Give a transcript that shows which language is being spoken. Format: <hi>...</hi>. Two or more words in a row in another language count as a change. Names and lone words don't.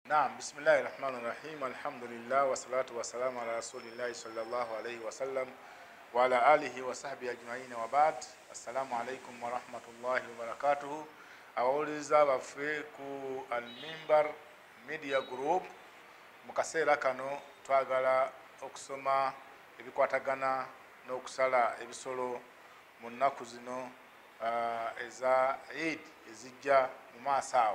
<ar>نعم بسم الله الرحمن الرحيم الحمد لله والصلاة والسلام على رسول الله صلى الله عليه وسلم وعلى آله وصحبه أجمعين وبعد السلام عليكم ورحمة الله وبركاته</ar> <lg>abawuliriza baffe ku Al-Mimbar Media Group mu kaseera kano twagala okusoma ebikwatagana n'okusala ebisolo mu nnaku zino eza Eid ezijja mu maaso awo.</lg>